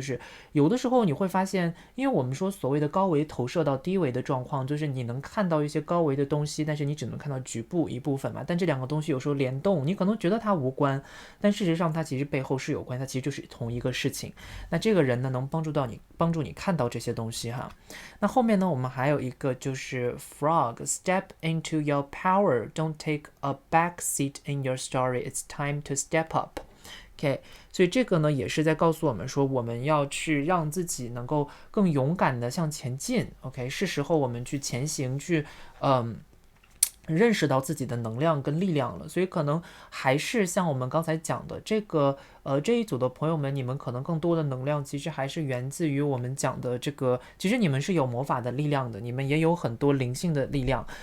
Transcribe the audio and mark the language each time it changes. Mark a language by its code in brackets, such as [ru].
[zh] 就是有的时候你会发现，因为我们说所谓的高维投射到低维的状况，就是你能看到一些高维的东西，但是你只能看到局部一部分嘛。但这两个东西有时候联动，你可能觉得它无关，但事实上它其实背后是有关，它其实就是同一个事情。那这个人呢能帮助到你，帮助你看到这些东西哈。那后面呢我们还有一个就是 [en] frog step into your power, don't take a back seat in your story, it's time to step up. [zh] OK， 所以这个呢也是在告诉我们说，我们要去让自己能够更勇敢的向前进。 OK， 是时候我们去前行，去认识到自己的能量跟力量了。所以可能还是像我们刚才讲的这一组的朋友们，你们可能更多的能量其实还是源自于我们讲的这个，其实你们是有魔法的力量的，你们也有很多灵性的力量，